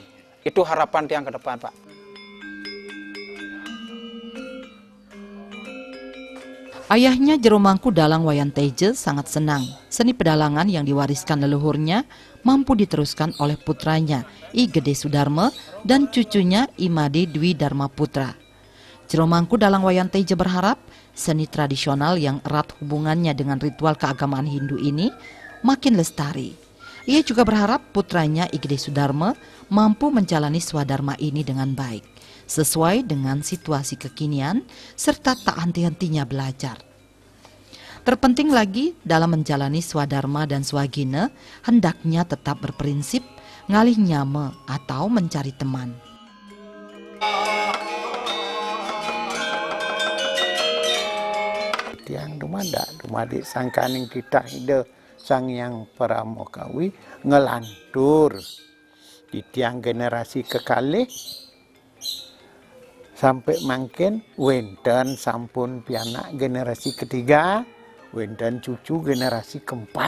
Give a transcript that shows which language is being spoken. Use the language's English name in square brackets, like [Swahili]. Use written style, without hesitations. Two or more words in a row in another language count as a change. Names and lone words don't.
[Indonesian] Itu harapan tiang ke depan, Pak. Ayahnya Jero Mangku Dalang Wayan Teje sangat senang seni pedalangan yang diwariskan leluhurnya mampu diteruskan oleh putranya I Gede Sudarme dan cucunya I Made Dwi Dharma Putra. Jero Mangku Dalang Wayan Teje berharap seni tradisional yang erat hubungannya dengan ritual keagamaan Hindu ini makin lestari. Ia juga berharap putranya I Gede Sudarme mampu menjalani swadharma ini dengan baik, sesuai dengan situasi kekinian, serta tak henti-hentinya belajar. Terpenting lagi dalam menjalani swadharma dan swagina, hendaknya tetap berprinsip [Balinese] ngalih nyame [Indonesian] atau mencari teman. [Balinese] Tiang dumadi sangkaning titah ide sang yang pramokawi ngelantur di tiang generasi kekalih sampai mangkin wenten sampun pianak [Indonesian] generasi ketiga, [Balinese] wenten cucu [Indonesian] generasi keempat.